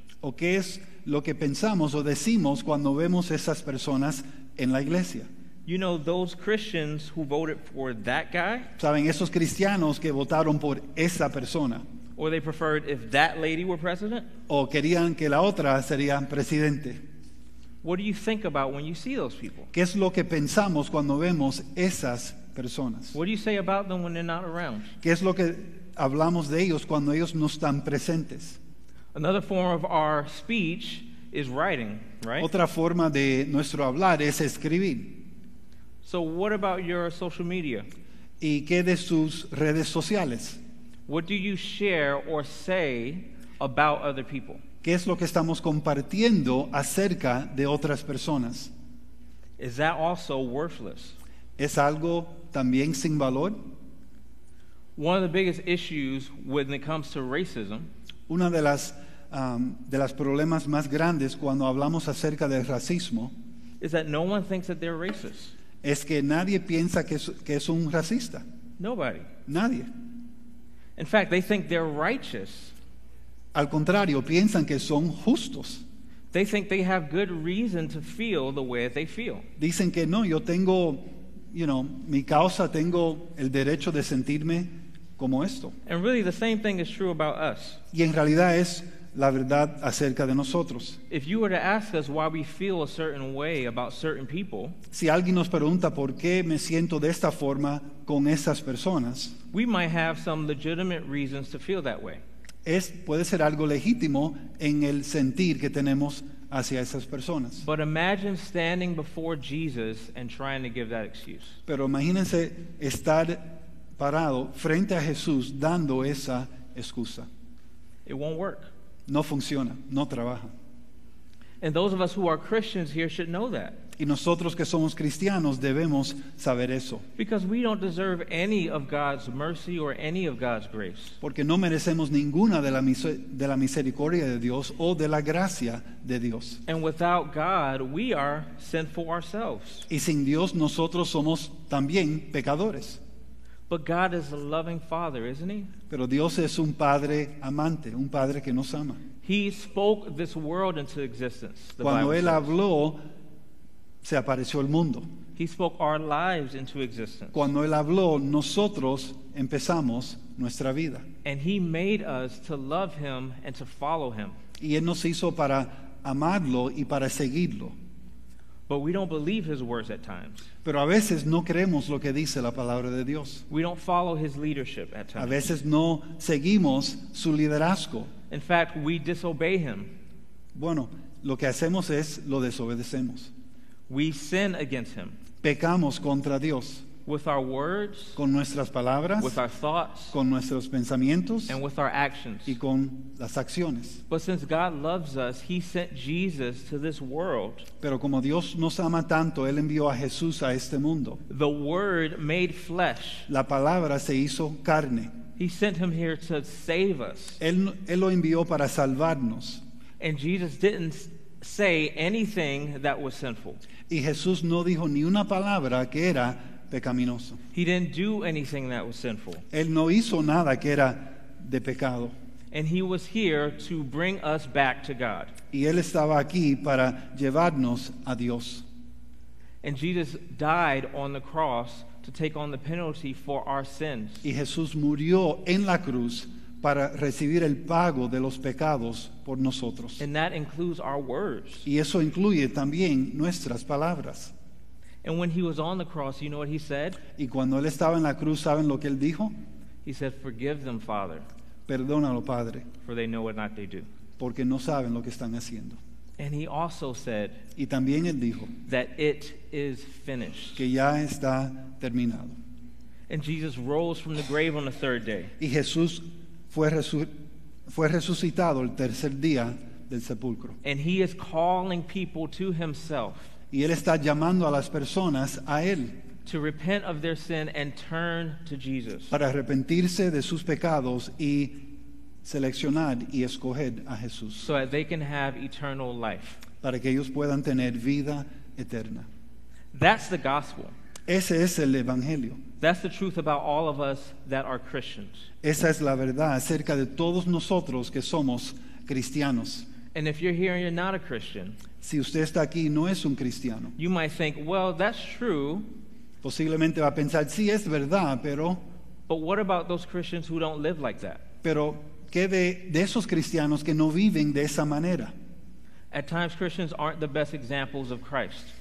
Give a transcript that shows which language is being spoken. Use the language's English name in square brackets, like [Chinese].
[Spanish] ¿O qué es lo que pensamos o decimos cuando vemos esas personas en la iglesia? [English] You know, those Christians who voted for that guy, [Spanish] ¿Saben? Esos cristianos que votaron por esa persona [English] or they preferred if that lady were president? [Spanish] o querían que la otra sería presidente. [English] What do you think about when you see those people? [Spanish] ¿Qué es lo que pensamos cuando vemos esas personas? [English] What do you say about them when they're not around? [Spanish] ¿Qué es lo que hablamos de ellos cuando ellos no están presentes? [English] Another form of our speech is writing, right? [Spanish] Otra forma de nuestro hablar es escribir. [English] So what about your social media? [Spanish] ¿Y qué de sus redes sociales? [English] What do you share or say about other people? [Spanish] ¿Qué es lo que estamos compartiendo acerca de otras personas? [English] Is that also worthless? [Spanish] ¿Es algo también sin valor? [English] One of the biggest issues when it comes to racism [Spanish] Una de las problemas más grandes cuando hablamos acerca del racismo [English] is that no one thinks that they're racist. [Spanish] es que nadie piensa que es un racista. [English] Nobody. [Spanish] Nadie. [English] In fact, they think they're righteous. [Spanish] Al contrario, piensan que son justos. [English] They think they have good reason to feel the way that they feel. [Spanish] Dicen que no, yo tengo, mi causa, tengo el derecho de sentirme como esto. [English] And really, the same thing is true about us. [Spanish] Y en realidad es la verdad acerca de nosotros. [English] If you were to ask us why we feel a certain way about certain people, [Spanish] Si alguien nos pregunta por qué me siento de esta forma con esas personas, [English] we might have some legitimate reasons to feel that way. [Spanish] puede ser algo legítimo en el sentir que tenemos hacia esas personas. [English] But imagine standing before Jesus and trying to give that excuse. [Spanish] Pero imagínense estar parado frente a Jesús dando esa excusa. [English] It won't work. [Spanish] No funciona, no trabaja. [English] And those of us who are Christians here should know that. [Spanish] Y nosotros que somos cristianos debemos saber eso, [English] Because we don't deserve any of God's mercy or any of God's grace. [Spanish] porque no merecemos ninguna de la misericordia de Dios o de la gracia de Dios. [English] And without God, we are sinful ourselves. [Spanish] Y sin Dios nosotros somos también pecadores. [English] But God is a loving Father, isn't He? [Spanish] Pero Dios es un Padre amante, un Padre que nos ama. [English] He spoke this world into existence. The [Spanish] Cuando [English] Bible [Spanish] Él [English] says. [Spanish] habló, se apareció el mundo. [English] He spoke our lives into existence. [Spanish] Cuando Él habló, nosotros empezamos nuestra vida. [English] And He made us to love Him and to follow Him. [Spanish] Y Él nos hizo para amarlo y para seguirlo. [English] But we don't believe His words at times. [Spanish] Pero a veces no creemos lo que dice la palabra de Dios. [English] We don't follow His leadership at [Spanish] A [English] times. [Spanish] veces no seguimos su liderazgo. [English] In fact, we disobey Him. [Spanish] Bueno, lo que hacemos es lo desobedecemos. [English] We sin against him [Spanish] Pecamos contra Dios [English] with our words, [Spanish] con nuestras palabras, [English] with our thoughts, [Spanish] con nuestros pensamientos [English] and with our actions. [Spanish] y con las acciones. [English] But since God loves us, he sent Jesus to this world. [Spanish] Pero como Dios nos ama tanto, Él envió a Jesús a este mundo. [English] The Word made flesh. [Spanish] La palabra se hizo carne. [English] He sent him here to save us. [Spanish] Él lo envió para salvarnos. [English] And Jesus didn't say anything that was sinful. [Spanish] Y Jesús no dijo ni una palabra que era pecaminoso. [English] He didn't do anything that was sinful. [Spanish] Él no hizo nada que era de pecado. [English] And he was here to bring us back to God. [Spanish] Y Él estaba aquí para llevarnos a Dios. [English] And Jesus died on the cross to take on the penalty for our sins. [Spanish] Y Jesús murió en la cruz para recibir el pago de los pecados por nosotros. [English] And that includes our words. [Spanish] Y eso incluye también nuestras palabras. [English] And when he was on the cross, you know what he said? [Spanish] Y cuando Él estaba en la cruz, ¿saben lo que Él dijo? [English] He said, "Forgive them, Father, [Spanish] Perdónalo, Padre, [English] for they know what not they do." [Spanish] porque no saben lo que están haciendo. [English] And he also said [Spanish] Y también Él dijo [English] that it is finished. [Spanish] que ya está terminado. [English] And Jesus rose from the grave on the third day. [Spanish] Y Jesús fue resucitado el tercer día del sepulcro. [English] And he is calling people to himself [Spanish] Y Él está llamando a las personas a Él [English] to repent of their sin and turn to Jesus. [Spanish] para arrepentirse de sus pecados y seleccionar y escoger a Jesús [English] So that they can have eternal life. [Spanish] para que ellos puedan tener vida eterna. [English] That's the gospel. [Spanish] Ese es el Evangelio. [English] That's the truth about all of us that are Christians. [Spanish] Esa es la verdad acerca de todos nosotros que somos cristianos. [English] And if you're here and you're not a Christian, [Spanish] Si usted está aquí y no es un cristiano, [English] you might think, well, that's true, [Spanish] posiblemente va a pensar, sí es verdad, [English] but what about those Christians who don't live like that? [Spanish] pero ¿qué de esos cristianos que no viven de esa manera? [English] At times, Christians aren't the best examples of Christ.